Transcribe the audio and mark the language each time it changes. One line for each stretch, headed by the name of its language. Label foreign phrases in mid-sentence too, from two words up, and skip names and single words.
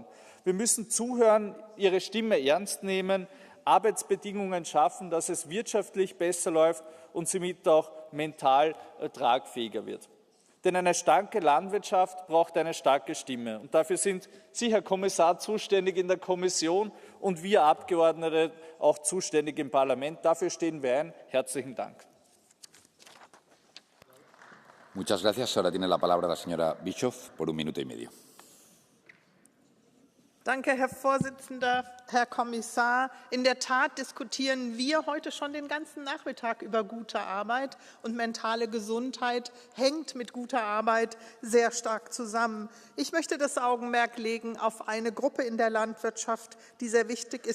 German: Wir müssen zuhören, ihre Stimme ernst nehmen, Arbeitsbedingungen schaffen, dass es wirtschaftlich besser läuft und somit auch mental tragfähiger wird. Denn eine starke Landwirtschaft braucht eine starke Stimme. Und dafür sind Sie, Herr Kommissar, zuständig in der Kommission und wir Abgeordnete auch zuständig im Parlament. Dafür stehen wir ein. Herzlichen Dank.
Spanish: Muchas gracias. Ahora tiene la palabra la señora Bischoff por un minuto y medio.
German: Danke, Herr Vorsitzender, Herr Kommissar. In der Tat diskutieren wir heute schon den ganzen Nachmittag über gute Arbeit und mentale Gesundheit hängt mit guter Arbeit sehr stark zusammen. Ich möchte das Augenmerk legen auf eine Gruppe in der Landwirtschaft, die sehr wichtig ist.